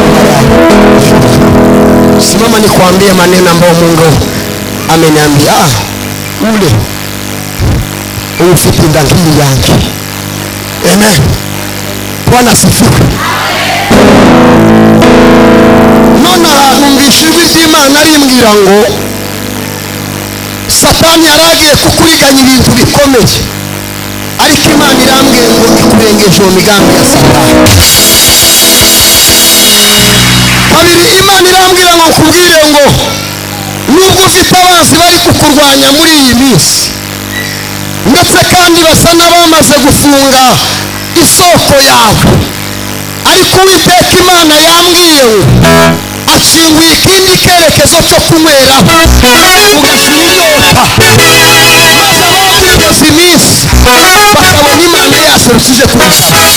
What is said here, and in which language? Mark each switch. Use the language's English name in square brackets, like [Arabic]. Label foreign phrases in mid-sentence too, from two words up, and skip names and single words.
[Swahili] simama nikwambie maneno ambayo Mungu ameniambia ule ufite ndangili yangu. Amen. Bwana asifiwe. [Kinyarwanda] None numvise ijwi ry'Imana rimbwira ngo Satani yaragiye kukwiganya ibintu bikomeye, ariko Imana irambwiye ngo ikurengeje mu migambi ya Satani. Kabiri, Imana irambwira ngo kubwire ngo nubwo ufite abanzi bari kukurwanya muri iyi minsi, ndetse kandi basa n'abamaze gufunga isoko yawe, ariko Uwiteka Imana yambwiye ngo akinguye ikindi kerekezo cyo kunyweraho ugashira inyota, maze abakwimaze iminsi bakabona Imana yaserukije kurusha.